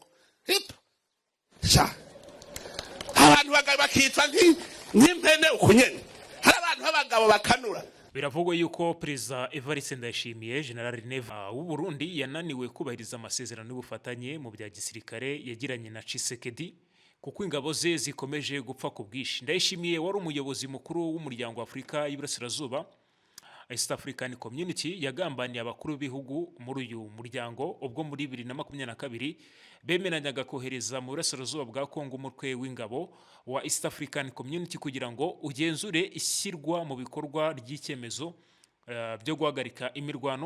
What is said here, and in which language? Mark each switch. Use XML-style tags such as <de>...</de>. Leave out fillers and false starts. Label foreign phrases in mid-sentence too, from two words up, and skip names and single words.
<rw>Hip. Sha. Abantu bakitwa nk'impene ukunyene. Hari abantu b'abagabo bakanura. Biravugwa yuko Perezida Evariste Ndayishimiye General Neva w'u Burundi yananiwe kubahiriza amasezerano y'ubufatanye mu bya gisirikare yagiranye na Tshisekedi, kuko ingabo ze zikomeje gupfa ku bwishi. Ndayishimiye wari umuyobozi mukuru w'umuryango wa Afurika y'Iburasirazuba, East African Community, yagambaniye abakuru b'ibihugu muri uyu muryango ubwo muri 2022 bemeranyaga kohereza mu burasirazuba bwa Kongo umutwe w'ingabo wa East African Community kugira ngo ugenzure ishyirwa mu bikorwa ry'icyemezo byo guhagarika imirwano.</rw>